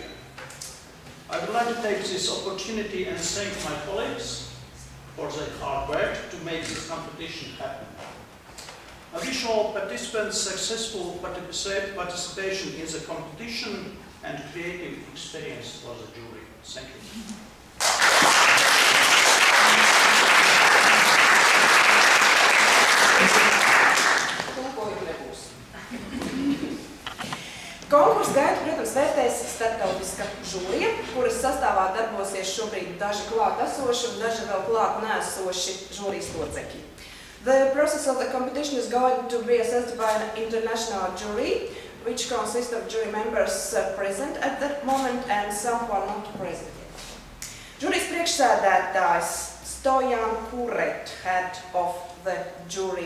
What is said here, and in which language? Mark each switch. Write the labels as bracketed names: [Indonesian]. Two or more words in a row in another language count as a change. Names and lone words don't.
[English] I would like to take this opportunity and thank my colleagues for their hard work to make this competition happen. I wish all participants successful participation in the competition and creative experience for the jury. Thank you. [Latvian] Konkursu gaitu, protams, vērtēs starptautiska žūrija, kuras sastāvā darbosies šobrīd daži klāt esoši un daži vēl klāt neesoši žūrijas locekļi. [English] The process of the competition is going to be assessed by an international jury, which consists of jury members present at that moment and some who are not present yet. [Latvian] Žūrijas priekšsēdētājs Stojan Kuret, [English] head of the jury.